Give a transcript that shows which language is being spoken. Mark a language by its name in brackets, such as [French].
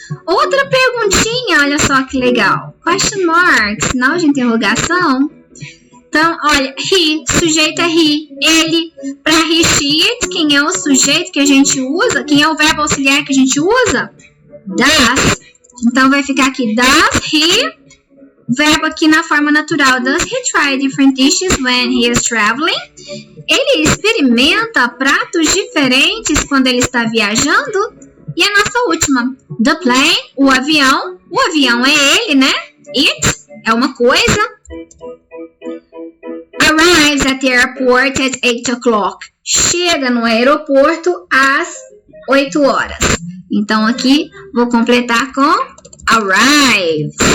[Portuguese] Outra perguntinha, olha só que legal. [English] Question mark, [Portuguese] sinal de interrogação. Então, olha, he, sujeito é he, ele. Para he, she, it, quem é o sujeito que a gente usa? Quem é o verbo auxiliar que a gente usa? Does. Então, vai ficar aqui, [English] does he, [Portuguese] verbo aqui na forma natural. [English] Does he try different dishes when he is traveling? [Portuguese] Ele experimenta pratos diferentes quando ele está viajando? E a nossa última, [English] the plane, [Portuguese] o avião. O avião é ele, né? It é uma coisa. [English] Arrives at the airport at 8 o'clock. [Portuguese] Chega no aeroporto às 8 horas. Então, aqui, vou completar com arrives.